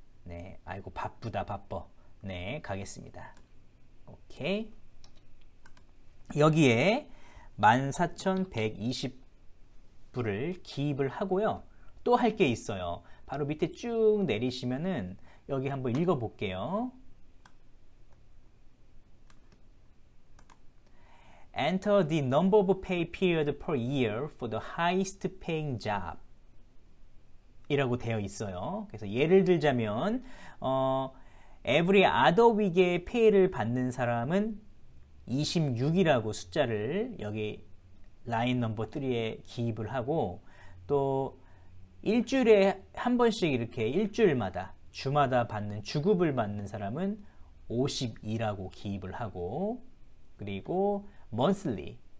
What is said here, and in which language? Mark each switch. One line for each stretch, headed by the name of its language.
Korean: 네. 아이고 바쁘다 바빠. 네, 가겠습니다. 오케이. 여기에 14,120불을 기입을 하고요. 또 할 게 있어요. 바로 밑에 쭉 내리시면은 여기 한번 읽어 볼게요.
English: Enter the number of pay period per year for the highest paying job
Korean: 이라고 되어 있어요. 그래서 예를 들자면 every other week에 페이를 받는 사람은 26이라고 숫자를 여기 라인 넘버 3에 기입을 하고, 또 일주일에 한 번씩 이렇게 일주일마다 주마다 받는 주급을 받는 사람은 52라고 기입을 하고, 그리고 monthly